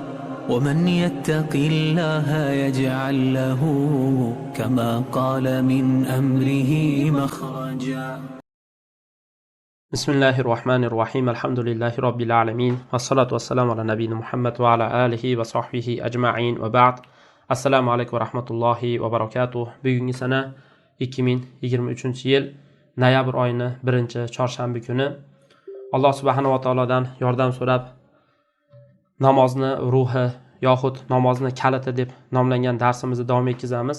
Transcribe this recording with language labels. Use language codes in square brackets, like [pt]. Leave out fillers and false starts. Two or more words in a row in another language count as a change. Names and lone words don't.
[ar] ومن يتق الله يجعل له كما قال من أمره مخرجا. بسم الله الرحمن الرحيم. الحمد لله رب العالمين والصلاة والسلام على نبينا محمد وعلى آله وصحبه أجمعين وبعد. السلام عليكم ورحمة الله وبركاته. [uz] Bugungi sana 2023-yil noyabr oyining 1-chorshanba kuni Alloh [ar] سبحانه وتعالى [uz] yordam so'rab namozni ruhi yoxud namozni kaliti deb nomlangan darsimizni davom etkazamiz.